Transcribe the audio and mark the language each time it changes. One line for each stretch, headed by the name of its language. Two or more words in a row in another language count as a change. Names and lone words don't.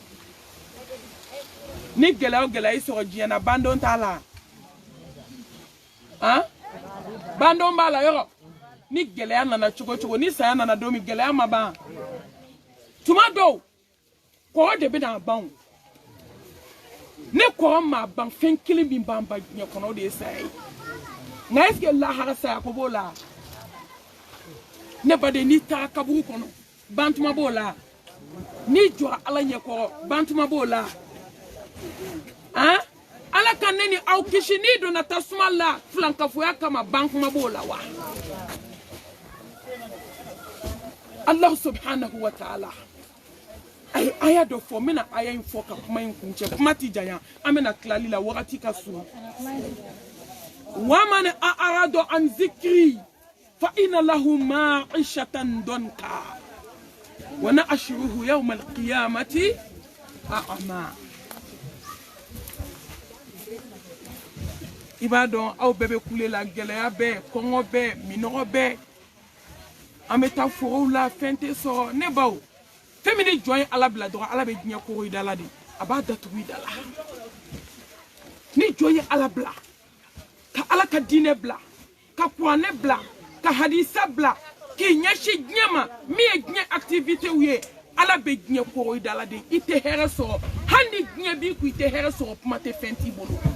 Bambara: ni gɛlɛya o gɛlɛya i sɔrɔ diɲɛ na bandon t'a la bandon b'a la yɔrɔ ni gɛlɛya nana cogo cogo ni saya nana don min gɛlɛya ma ban tuma dɔw kɔrɔ de bɛna ban ne kɔrɔ ma ban fɛn kelen min b'an ba diɲɛ kɔnɔ o de ye saya ye nka
French: est-ce que
Bambara: lahara saya ko b'o la ne baden n'i taara kaburu kɔnɔ bantuma b'o la n'i jɔra ala ɲɛkɔrɔ bantuma b'o la ala ka ne ni aw kisi n'i donna tasuma la filankafoya kama bankuma b'o la wa
Arabic: الله سبحانه وتعالى
Bambara: ay aya dɔ fɔ n bɛna aya in fɔ ka kuma in kuncɛ kuma ti janya an bɛna tilali la wagati ka surun
Arabic: ومن أعرض عن ذكري فإن له معيشة ضنكا ونحشره يوم القيامة أعمى
Bambara: i b'a dɔn aw bɛɛ bɛ kule la gɛlɛya bɛɛ kɔngɔ bɛɛ minɔgɔ bɛɛ an bɛ taa forow la fɛn tɛ sɔrɔ ne baw fɛn min ni jɔn ye ala bila dɔrɔn ala bɛ diɲɛ koro i da la de a b'a datugu i da la ni jɔn ye ala bila ka ala ka diinɛ bila ka kuranɛ bila ka hadisa bila k'i ɲɛsin diɲɛ ma min ye diɲɛ activitew ye ala bɛ diɲɛ koro i da la de i tɛ hɛrɛ sɔrɔ hali ni diɲɛ b'i kun i tɛ hɛrɛ sɔrɔ kuma tɛ fɛn t'i bolo